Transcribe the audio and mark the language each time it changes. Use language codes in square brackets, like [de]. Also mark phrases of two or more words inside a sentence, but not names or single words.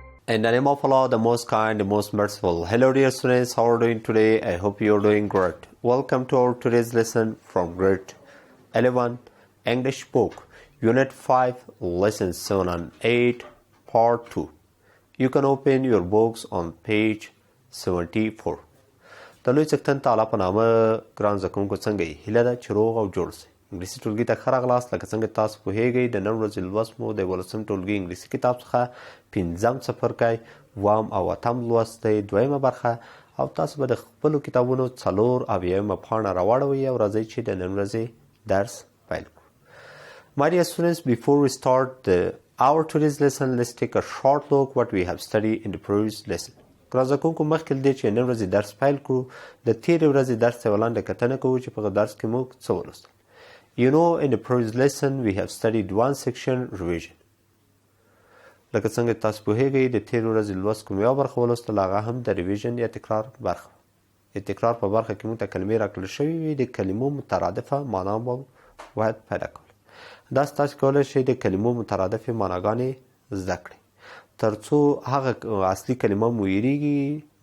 [en] In the name of Allah, the most kind, the most merciful. Hello dear students, how are you doing today? I hope you are doing great. Welcome to our today's lesson from grade 11 English book, Unit 5, Lesson 7 and 8, Part 2. You can open your books on page 74. [ps] د لوی څښتن تعالی په نامه ګران زده کوونکو څنګه یې؟ هیله ده چې روغ او جوړ سئ. انګلیسي ټولګي ته ښه راغلاست. لکه څنګه تاسو پوهیږئ د نن ورځې لوست مو د 11 ټولګي انګلیسي کتاب څخه پنځم څپرکی وام او اتم لوست دی، دویمه برخه، او تاسو به د خپلو کتابونو 4 او یومه پاڼه راواړوئ او راځئ چې د نن ورځې درس پیل کړو. [en] My dear students, before we start our today's lesson, let's take a short look what we have studied in the previous lesson. [ps] ګران زده کوونکو مخکې له دې چې نن ورځې درس پیل کړو د تېرې ورځې درس ته یوه لنډه کتنه کوو چې په هغه درس کې موږ څه ولوستل. [en] You know, in the previous lesson we have studied one section revision. [ps] لکه څنګه تاسو پوهیږئ د تېرې ورځې لوست کوم یوه برخه ولوستل، هغه هم د ریویژن یا تکرار برخه. د تکرار په برخه کې موږ ته کلمې راکړل شوي وي، د کلمو مترادفه معنا به باید پیدا کول. داسې تاسو کولی شئ د کلمو مترادفې معناګانې زده کړئ تر څو هغه اصلي کلمه مو هېرېږي.